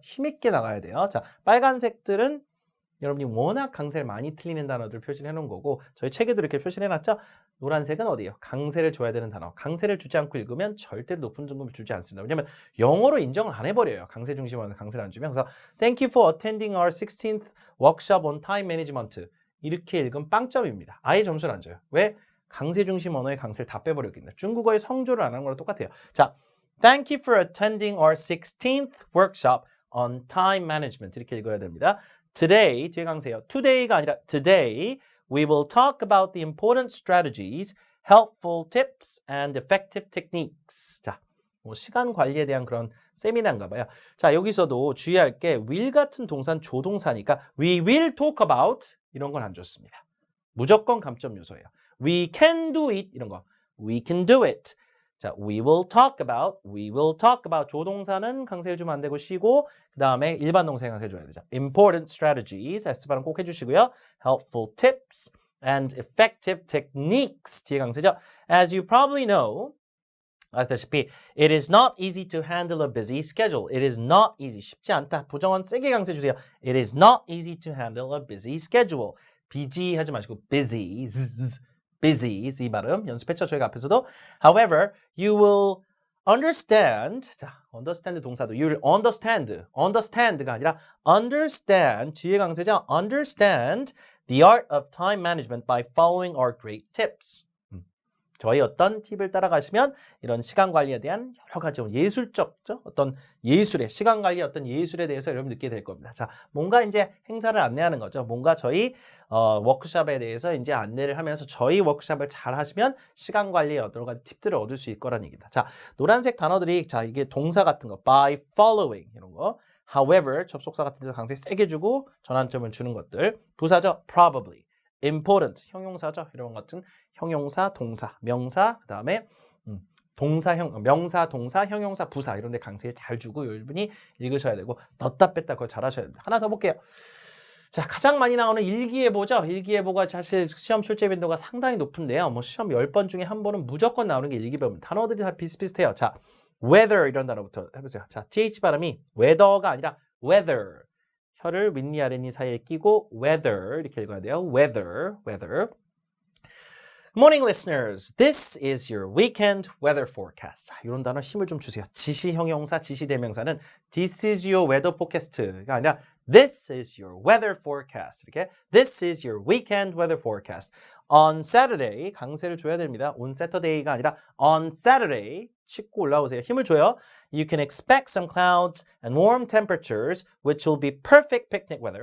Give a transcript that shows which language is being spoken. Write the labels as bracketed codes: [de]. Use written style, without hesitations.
[ko] 힘있게 나가야 돼요. 자 빨간색들은 여러분이 워낙 강세를 많이 틀리는 단어들 표시를 해놓은 거고 저희 책에도 이렇게 표시를 해놨죠. 노란색은 어디예요? 강세를 줘야 되는 단어. 강세를 주지 않고 읽으면 절대로 높은 등급을 주지 않습니다. 왜냐하면 영어로 인정을 안 해버려요. 강세 중심으로 강세를 안 주면. 그래서 [en] Thank you for attending our 16th workshop on time management. [ko] 이렇게 읽으면 빵점입니다. 아예 점수를 안 줘요. 왜? 강세 중심 언어의 강세를 다 빼버렸기 때문에. 중국어의 성조를 안 하는 거랑 똑같아요. [en] 자, Thank you for attending our 16th workshop on time management. [ko] 이렇게 읽어야 됩니다. Today, 뒤에 강세요. [en] Today가 아니라 today, we will talk about the important strategies, helpful tips, and effective techniques. [ko] 자, 뭐 시간 관리에 대한 그런 세미나인가 봐요. 자, 여기서도 주의할 게 will 같은 동사는 조동사니까 [en] we will talk about [ko] 이런 건 안 좋습니다. 무조건 감점 요소예요. [en] We can do it 이런 거. We can do it. [ko] 자, [en] we will talk about [ko] 조동사는 강세해 주면 안 되고 쉬고 그 다음에 일반 동사에 강세해 줘야 되죠. [en] Important strategies, [ko] S 발음 꼭 해주시고요. [en] Helpful tips and effective techniques. [ko] 뒤에 강세죠. [en] As you probably know, [ko] 아시다시피 [en] it is not easy to handle a busy schedule. It is not easy. [ko] 쉽지 않다. 부정원 세게 강세 주세요. [en] It is not easy to handle a busy schedule. [ko] busy 하지 마시고 busy. busy 이 발음 연습했죠. 저희가 앞에서도. [en] However, you will understand. [ko] 자, understand 동사도 [en] you will understand [ko] 가 아니라 understand 뒤에 강세죠. [en] understand the art of time management by following our great tips. [ko] 저희 어떤 팁을 따라가시면 이런 시간 관리에 대한 여러 가지 예술적 어떤 예술의 시간 관리 어떤 예술에 대해서 여러분 느끼게 될 겁니다. 자, 뭔가 이제 행사를 안내하는 거죠. 뭔가 저희 워크숍에 대해서 이제 안내를 하면서 저희 워크숍을 잘 하시면 시간 관리에 여러 가지 팁들을 얻을 수 있을 거라는 얘기입니다. 자, 노란색 단어들이 자 이게 동사 같은 거 by following 이런 거. However 접속사 같은 데서 강세 세게 주고 전환점을 주는 것들. 부사죠. Probably. important 형용사죠. 이런 같은 형용사, 동사, 명사, 그다음에 명사, 동사, 형용사, 부사 이런 데 강세 잘 주고 여러분이 읽으셔야 되고 넣다 뺐다 그걸 잘 하셔야 됩니다. 하나 더 볼게요. 자, 가장 많이 나오는 일기예보죠. 일기예보가 사실 시험 출제 빈도가 상당히 높은데요. 뭐 시험 10번 중에 한 번은 무조건 나오는 게 일기예보입니다. 단어들이 다 비슷비슷해요. 자, weather 이런 단어부터 해보세요. 자, th 발음이 weather가 아니라 weather. 혀를 윗니 아랫니 사이에 끼고 weather 이렇게 읽어야 돼요. [en] weather. Good morning, listeners. This is your weekend weather forecast. [ko] 자, 이런 단어 힘을 좀 주세요. 지시 형용사, 지시 대명사는 [en] This is your weather forecast가 아니라 This is your weather forecast. 이렇게 This is your weekend weather forecast. [ko] On Saturday, 강세를 줘야 됩니다. On Saturday가 아니라 On Saturday, 짚고 올라오세요. 힘을 줘요. [en] You can expect some clouds and warm temperatures, which will be perfect picnic weather.